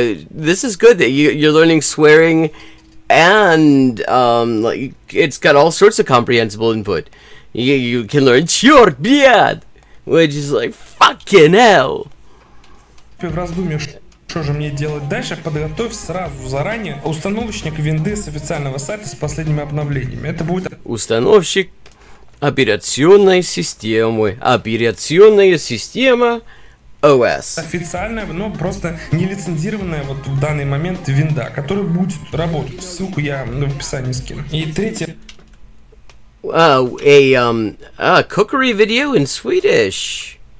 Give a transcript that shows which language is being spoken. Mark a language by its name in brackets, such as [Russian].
[English] This is good that you're learning swearing, and like it's got all sorts of comprehensible input. You can learn [Russian] "Черт, блядь," [English] which is like fucking hell. [Russian] в раздумье, что же мне делать дальше, подготовь сразу заранее установочник винды с официального сайта с последними обновлениями. Это будет Установщик операционной системы. Операционная система OS. официальная, но просто не лицензированная вот в данный момент винда, которая будет работать. Ссылку я в описании скину. И третье. [English] A cookery video in Swedish.